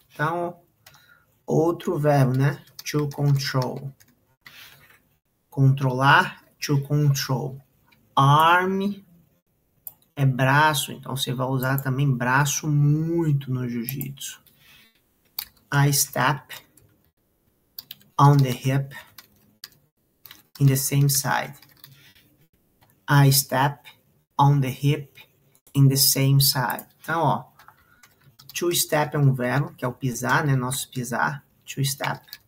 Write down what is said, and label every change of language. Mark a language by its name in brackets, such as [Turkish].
[Portuguese] Então, outro verbo, né? To control. Controlar, to control. Arm é braço, então você vai usar também braço muito no jiu-jitsu. [English] I step on the hip in the same side. I step on the hip in the same side. [Portuguese] Então, ó, to step é um verbo, que é o pisar, né? Nosso pisar. To step.